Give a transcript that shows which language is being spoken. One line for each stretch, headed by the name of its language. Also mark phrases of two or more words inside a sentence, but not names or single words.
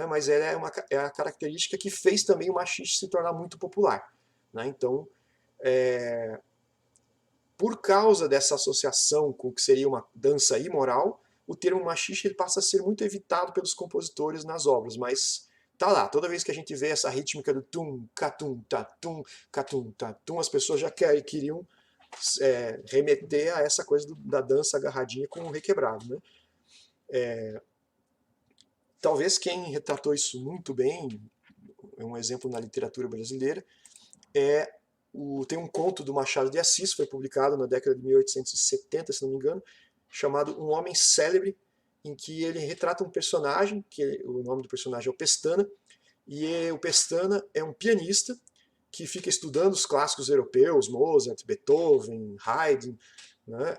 Portuguese: Mas é a característica que fez também o machixe se tornar muito popular, né? Então, por causa dessa associação com o que seria uma dança imoral, o termo machixe ele passa a ser muito evitado pelos compositores nas obras, mas tá lá, toda vez que a gente vê essa rítmica do tum, catum, tá, tum, as pessoas já queriam remeter a essa coisa da dança agarradinha com o requebrado, né? Talvez quem retratou isso muito bem, é um exemplo na literatura brasileira, tem um conto do Machado de Assis, foi publicado na década de 1870, se não me engano, chamado Um Homem Célebre, em que ele retrata um personagem, que o nome do personagem é o Pestana, e o Pestana é um pianista que fica estudando os clássicos europeus, Mozart, Beethoven, Haydn, né?